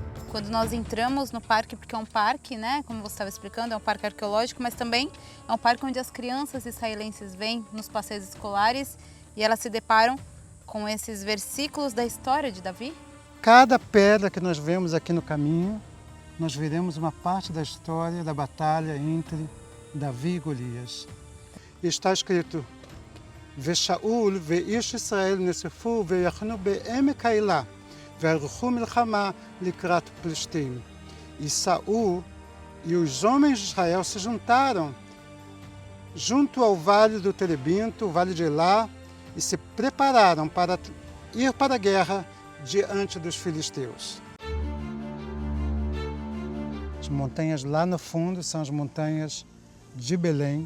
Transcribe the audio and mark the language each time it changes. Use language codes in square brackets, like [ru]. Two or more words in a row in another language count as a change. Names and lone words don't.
[pt] quando nós entramos no parque, porque é um parque, né, como você estava explicando, é um parque arqueológico, mas também é um parque onde as crianças israelenses vêm nos passeios escolares e elas se deparam com esses versículos da história de Davi? Cada pedra que nós vemos aqui no caminho, nós veremos uma parte da história da batalha entre Davi e Golias. E está escrito: [he] ושאול ואיש ישראל נאספו ויחנו בעמק האלה ויערכו מלחמה לקראת פלשתים. [pt] E Saul e os homens de Israel se juntaram junto ao vale do Terebinto, o vale de Elá, e se prepararam para ir para a guerra diante dos filisteus. As montanhas lá no fundo são as montanhas de Belém.